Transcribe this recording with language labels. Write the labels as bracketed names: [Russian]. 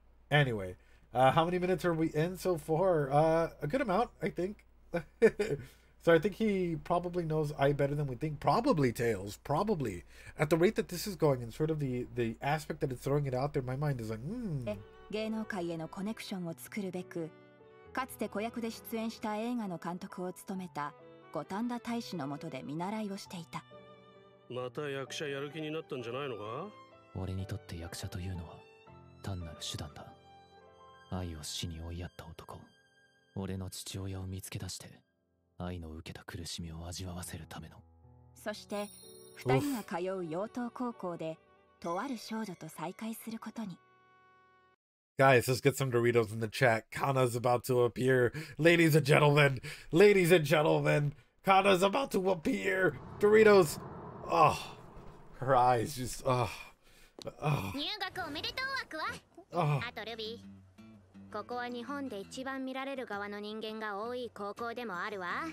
[English] Anyway, how many minutes are we in so far? A good amount, I think. So I think he probably knows I better than we think. Probably, Tails. Probably. At the rate that this is going and sort of the aspect that it's throwing it out there, my mind is like, [Japanese] 芸能界へのコネクションを作るべく、かつて子役で出演した映画の監督を務めた五反田大使の下で見習いをしていた。また役者やる気になったんじゃないのか？俺にとって役者というのは単なる手段だ。愛を死に追いやった男。俺の父親を見つけ出して愛の受けた苦しみを味わわせるための。そして二人が通う養豚高校でとある少女と再会することに。 [English] Guys, let's get some Doritos in the chat. Kana's about to appear. Ladies and gentlemen, Kana's about to appear. Doritos. Oh, her eyes just, oh. [Japanese] 入学おめでとう、アクア。あとルビー。ここは日本で一番見られる側の人間が多い高校でもあるわ。